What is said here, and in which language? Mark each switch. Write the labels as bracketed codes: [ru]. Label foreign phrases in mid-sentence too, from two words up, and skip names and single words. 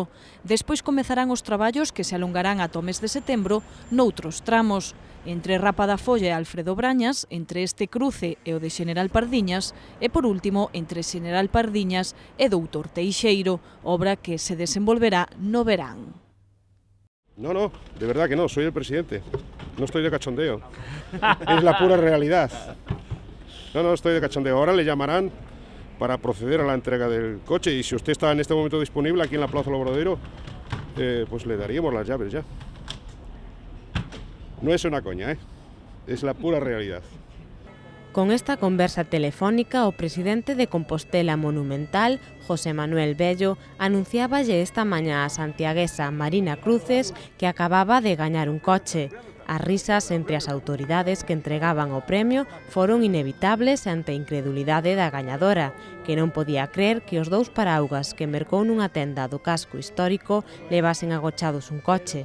[gl] Despois comezarán os traballos que se alongarán ata o mes de setembro noutros tramos, entre Rapa da Folla e Alfredo Brañas, entre este cruce e o de Xeneral Pardiñas e, por último, entre Xeneral Pardiñas e Doutor Teixeiro, obra que se desenvolverá no verán. [es] No, de verdad que no, soy el presidente. No estoy de cachondeo. Es la pura realidad. No, estoy de cachondeo. Ahora le llamarán para proceder a la entrega del coche y si usted está en este momento disponible aquí en la Plaza Obradero, pues le daríamos las llaves ya. No es una coña, es la pura realidad. [gl] Con esta conversa telefónica, o presidente de Compostela Monumental, José Manuel Bello, anunciáballe esta mañá a santiaguesa Marina Cruces que acababa de gañar un coche. As risas entre as autoridades que entregaban o premio foron inevitables ante a incredulidade da gañadora, que non podía crer que os dous paraugas que mercou nunha tenda do casco histórico levasen agochados un coche.